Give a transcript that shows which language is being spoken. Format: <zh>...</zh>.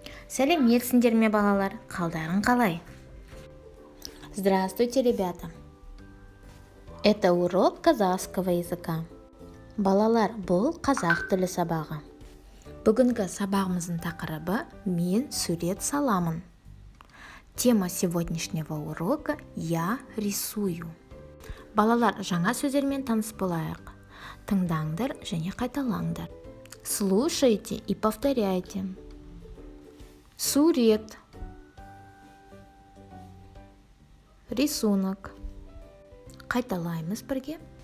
<kk>Сәлеметсіңдер ме балалар, қалдарың қалай?</kk> <ru>Здравствуйте, ребята! Это урок казахского языка.</ru> <kk>Балалар, бұл қазақ тілі сабағы. Бүгінгі сабағымыздың тақырыбы «Мен сурет саламын».</kk> <ru>Тема сегодняшнего урока «Я рисую».</ru> <kk>Балалар, жаңа сөздермен таныс болайық. Тыңдаңдар және қайталаңдар.</kk> <ru>Слушайте и повторяйте. Сурет.</ru> <kk>Рисунок. Қайталаймыз бірге.</kk>